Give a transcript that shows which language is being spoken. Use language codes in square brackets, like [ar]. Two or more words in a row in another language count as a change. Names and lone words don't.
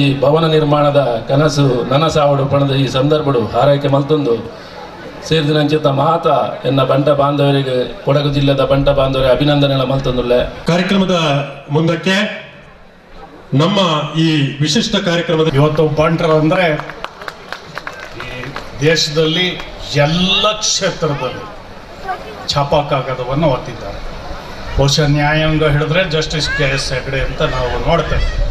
[tcy] ಭವನ ನಿರ್ಮಾಣದ ಕನಸು ನನಸಾವಡು ಪಣದ ಈ ಸಂದರ್ಭಡು ಹಾರೈಕೆ ಮಲ್ತೊಂದು ಸೇರಿದಿನಂಚಿತ್ನ ಮಾತ ಎನ್ನ ಬಂಟ ಬಾಂಧವರಿಗೆ ಕೊಡಗು ಜಿಲ್ಲೆದ ಬಂಟ ಬಾಂಧವರಿಗೆ ಅಭಿನಂದನೆ ಮಲ್ತೊಂದುಲ್ಲೆ. [kn] ಕಾರ್ಯಕ್ರಮದ ಮುಂದಕ್ಕೆ ನಮ್ಮ ಈ ವಿಶಿಷ್ಟ ಕಾರ್ಯಕ್ರಮದ ಇವತ್ತು ಬಂಟರು ಅಂದರೆ ಈ ದೇಶದಲ್ಲಿ ಎಲ್ಲ ಕ್ಷೇತ್ರದಲ್ಲಿ ಛಾಪಾ ಕಾಗದವನ್ನು ಒತ್ತಿದ್ದಾರೆ. ಬಹುಶಃ ನ್ಯಾಯಾಂಗ ಹಿಡಿದ್ರೆ ಜಸ್ಟಿಸ್ KS ಹೆಗ್ಡೆ ಅಂತ ನಾವು ನೋಡ್ತೇವೆ.